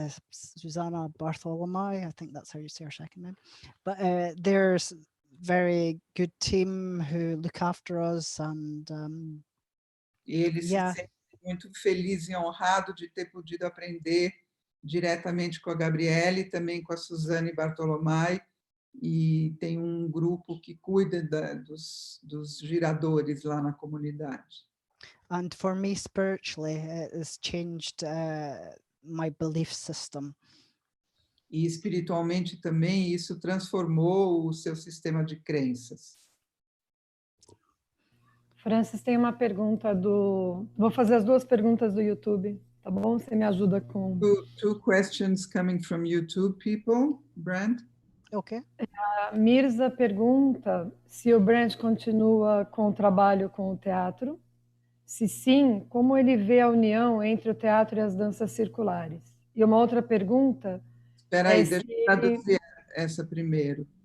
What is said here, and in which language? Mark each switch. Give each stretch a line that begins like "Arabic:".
English: Susanna Bartholomew, I think that's how you say her second name. But there's very good team who look after us, and
Portuguese: ele se sente muito feliz e honrado de ter podido aprender diretamente com a Gabriele e também com a Suzane Bartolomai, e tem um grupo que cuida dos giradores lá na comunidade.
English: And for me spiritually, it has changed my belief system.
Portuguese: E espiritualmente também isso transformou o seu sistema de crenças. Francis, tem uma pergunta Vou fazer as duas perguntas do YouTube, tá bom? Você me ajuda com...
English: Two questions coming from YouTube people, Brant. Okay.
Portuguese: A Mirza pergunta se o Brant continua com o trabalho com o teatro. Se sim, como ele vê a união entre o teatro e as danças circulares? E uma outra pergunta... Espera aí, deixa eu traduzir essa primeiro.